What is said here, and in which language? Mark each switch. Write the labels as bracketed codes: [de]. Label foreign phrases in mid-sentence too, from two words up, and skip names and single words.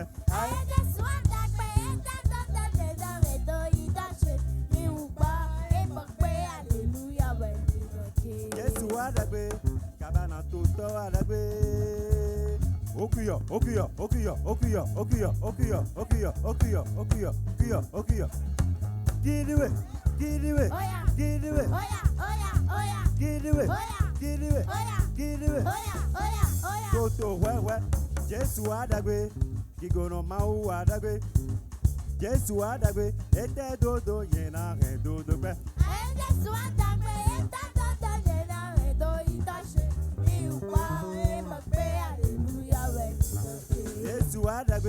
[yo] Jésù àdàgbé, ètè dodo yẹn náà rẹ̀ dodo ìdáṣe. Mi ò gbọ́ èèmọ̀ pé hallelujah wẹ̀ ní ìrọ̀kẹ́. Jésù àdàgbé, Kabana Toto àdàgbé. Okuya, okuya, okuya, okuya, okuya, okuya, okuya, okuya, okuya, okuya, okuya. [en] Get it, get it, [yo] Oya, [en] get it, [yo] oya, oya, oya, [en] get it, [yo] oya, [en] get it, [yo] oya, [en] get it. [yo] oya, oya, oya. Toto wẹ́wẹ́, Jésù àdàgbé, gígùnà máa ń wà àdàgbé. Jésù àdàgbé, ètè dodo yẹn náà rẹ̀ dodo pẹ́. Jésù àdàgbé, ètè dodo yẹn náà rẹ̀ dodo ìdáṣe. Mi ò gbọ́ èèmọ̀ pé hallelujah wẹ̀ ní ìrọ̀kẹ́. Jésù àdàgbé.